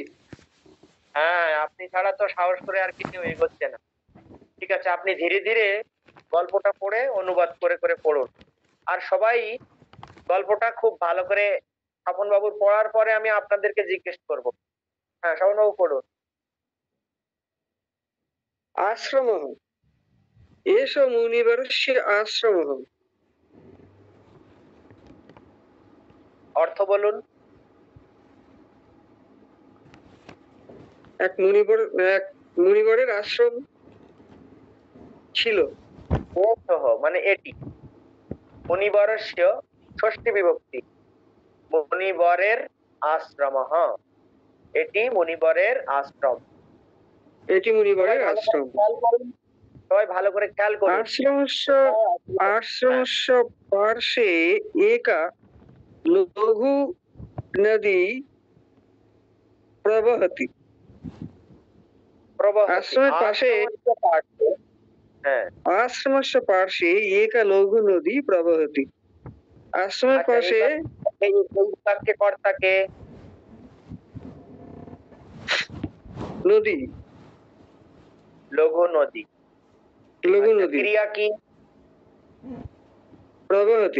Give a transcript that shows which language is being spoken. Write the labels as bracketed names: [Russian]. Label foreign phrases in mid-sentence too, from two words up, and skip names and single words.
[Bangla] হ্যাঁ, আপনি ছাড়া তো সাহস করে আর কেউ এগোচ্ছে না। ঠিক আছে, আপনি ধীরে ধীরে গল্পটা পড়ে অনুবাদ করে করে পড়ুন। আর সবাই গল্পটা খুব ভালো করে স্বপন বাবুর পড়ার পরে আমি আপনাদেরকে জিজ্ঞেস করব। হ্যাঁ, স্বপন বাবু পড়ুন। [Sanskrit] आश्रमः एष मुनिवरस्य आश्रमः। [Bangla] অর্থ বলুন। এক মুনিবরের আশ্রম ছিল। সহ মানে এটি মুনিবরস্য ষষ্ঠী বিভক্তি, মুনিবরের আশ্রমঃ, এটি মুনিবরের আশ্রম। এটি মুনিবরের আশ্রম। সবাই ভালো করে খেয়াল করুন। [Sanskrit] आश्रमस्य पार्श्वे एका लघु नदी प्रवहति। [Bangla] আশ্রমের পাশে হ্যাঁ, [Sanskrit] आश्रमस्य पार्श्वे एका लघु नदी प्रवहति। [Bangla] আশ্রমের আচ্ছা, পাশে এই বাক্যে কর্তাকে নদী, লঘু নদী। লঘু আচ্ছা, নদী ক্রিয়া কি? প্রবাহতি।